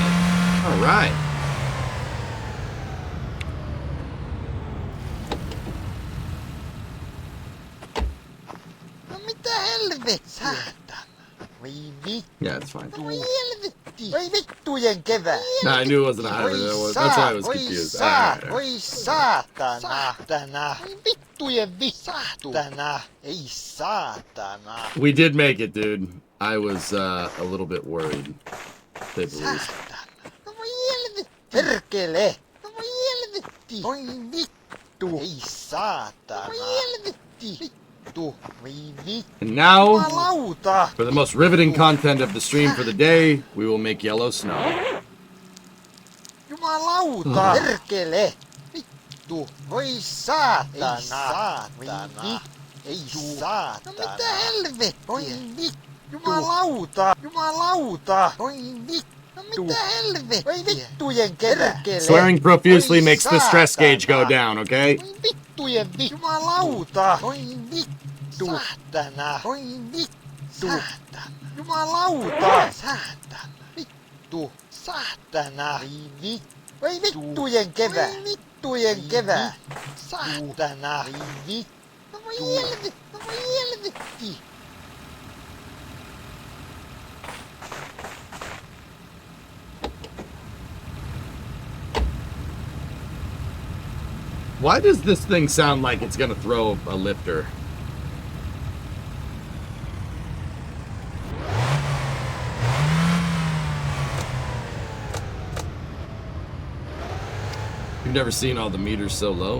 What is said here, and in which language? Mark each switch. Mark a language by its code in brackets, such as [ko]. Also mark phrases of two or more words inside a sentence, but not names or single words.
[en] All right. [fi] No mitä helvet, saatana. Oi vittu. [en] Yeah, it's fine. [fi] Voi helvetti. Oi vittujen kevää. [en] No, I knew it wasn't a hybrid. That's why I was confused. [fi] Oi saatana. Oi vittujen vittu. Ei saatana. [en] We did make it, dude. I was a little bit worried. To say the least. [fi] No voi helvetti. Perkele. No voi helvetti. Oi vittu. Ei saatana. Voi helvetti. Vittu. Voi vittu. [en] And now, [fi] Jumalauta. [en] for the most riveting content of the stream for the day, we will make yellow snow. [fi] Jumalauta. Perkele. Vittu. Voi saatana. Ei saatana. Ei saatana. No mitä helvettiä? Oi vittu. Jumalauta. Jumalauta. Oi vittu. No mitä helvettiä? Oi vittujen perkele. [en] Swearing profusely [fi] Oi [en] makes the stress gauge go [fi] saatana. [en] down, okay? [fi] Oi vittujen vittu. Jumalauta. Oi vittu. Saatana. Oi vittu. Saatana. Jumalauta. Saatana. Vittu. Saatana. Oi vittu. Oi vittujen kevää. Oi vittujen kevää. Saatana. Oi vittu. No voi helvetti. No voi helvetti. [en] Why does this thing sound like it's gonna throw a lifter? You've never seen all the meters so low?